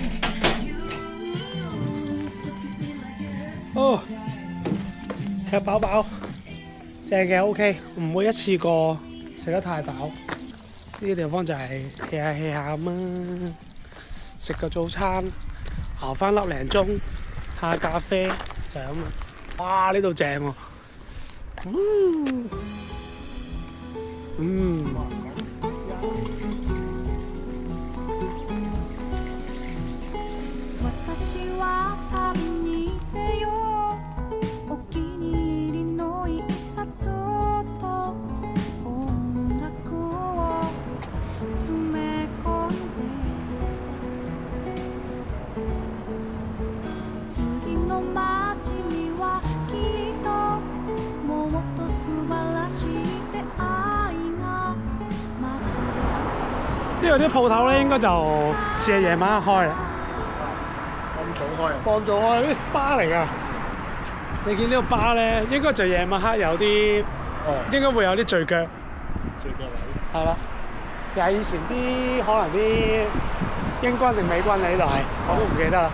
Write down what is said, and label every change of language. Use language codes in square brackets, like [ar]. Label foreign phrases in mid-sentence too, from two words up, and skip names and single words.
[yue] 哦，吃飽飽，正嘅 OK， 唔會一次過食得太飽。呢啲地方就係 hea 下 hea 下咁啊，食個早餐，熬翻粒零鐘，嘆下咖啡就係咁啦。哇！呢度正喎， [ja] 私は旅に出ようお気に入りの一冊と音楽を詰め込んで次の街にはきっともっと素晴らしい出会いが待つ [yue] 呢度啲鋪頭咧應該就試係夜晚開啦。咁早開啊？放咗開，啲巴嚟㗎。你見呢個巴咧，應該就夜晚黑有啲，應該會有啲聚腳。最腳位。係啦，又係以前啲可能啲英軍定美軍喺呢度係，我都唔記得啦。